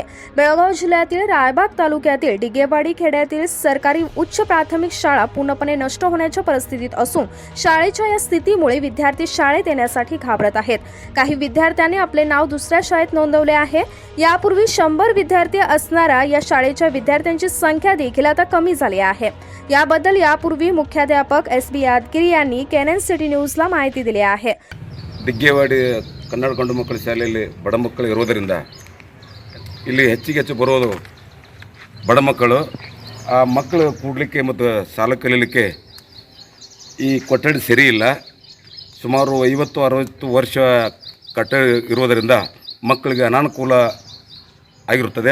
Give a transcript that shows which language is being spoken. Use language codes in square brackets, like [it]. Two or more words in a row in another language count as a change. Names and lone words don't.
[mr] बेळगाव जिल्ह्यातील रायबाग तालुक्यातील डिगेवाडी खेड्यातील सरकारी उच्च प्राथमिक शाळा पूर्णपणे नष्ट होण्याच्या परिस्थितीत असून शाळेच्या या स्थितीमुळे विद्यार्थी शाळेत येण्यासाठी घाबरत आहेत. काही विद्यार्थ्यांनी आपले नाव दुसऱ्या शाळेत नोंदवले आहे. यापूर्वी 100 विद्यार्थी असणाऱ्या या शाळेच्या विद्यार्थ्यांची संख्या देखील आता कमी झाली आहे. याबद्दल यापूर्वी मुख्याध्यापक SB यादगिरी यांनी कॅनन सिटी न्यूजला माहिती दिली आहे. [kn] ದಿಗ್ಗೇವಾಡಿ ಕನ್ನಡ ಗಂಡು ಮಕ್ಕಳ ಶಾಲೆಯಲ್ಲಿ ಬಡ ಮಕ್ಕಳು ಇರೋದರಿಂದ ಇಲ್ಲಿ ಹೆಚ್ಚು ಬರೋದು ಬಡ ಮಕ್ಕಳು. ಆ ಮಕ್ಕಳು ಕೂಡಲಿಕ್ಕೆ ಮತ್ತು ಶಾಲೆ ಕಲೀಲಿಕ್ಕೆ ಈ ಕೊಠಡಿ ಸರಿ ಇಲ್ಲ. ಸುಮಾರು 50-60 ವರ್ಷ ಕಟ್ಟಡ ಇರೋದರಿಂದ ಮಕ್ಕಳಿಗೆ ಅನಾನುಕೂಲ ಆಗಿರುತ್ತದೆ.